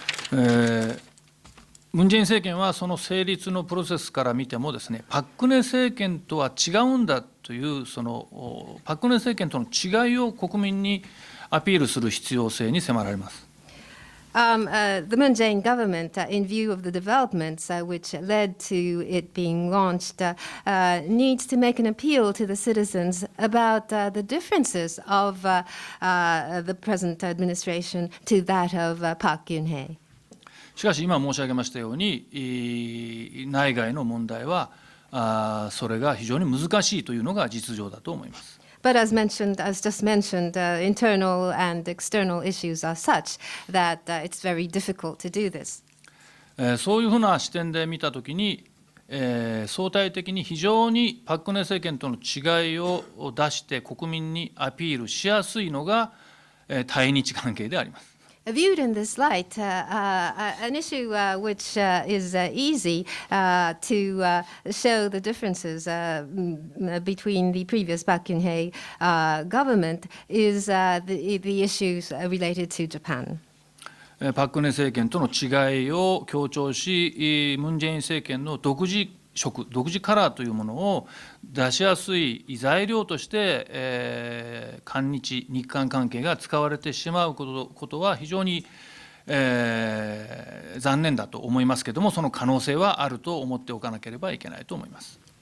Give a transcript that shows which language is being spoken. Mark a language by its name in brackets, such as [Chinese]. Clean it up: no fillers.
[Japanese] ムン・ジェイン政権はその成立のプロセスから見てもですね、パク・クネ政権とは違うんだというそのパク・クネ政権との違いを国民にアピールする必要性に迫られます。 [English] The Moon Jae-in government, in view of the developments which led to it being launched, needs to make an appeal to the citizens about the differences of the present administration to that of Park Geun-hye. [Japanese] しかし今申し上げましたように、内外の問題はそれが非常に難しいというのが実情だと思います。 [English] But as just mentioned, internal and external issues are such that it's very difficult to do this. [Japanese] そういうふうな視点で見たときに、相対的に非常にパク・クネ政権との違いを出して国民にアピールしやすいのが対日関係であります。 [English] Viewed in this light, an issue which is easy to show the differences between the previous Park Geun-hye government is the issues related to Japan. [Japanese] パク・クネ政権との違いを強調し、ムン・ジェイン政権の独自色、独自カラーというものを出しやすい材料として、韓日、日韓関係が使われてしまうことは非常に、残念だと思いますけれども、その可能性はあると思っておかなければいけないと思います。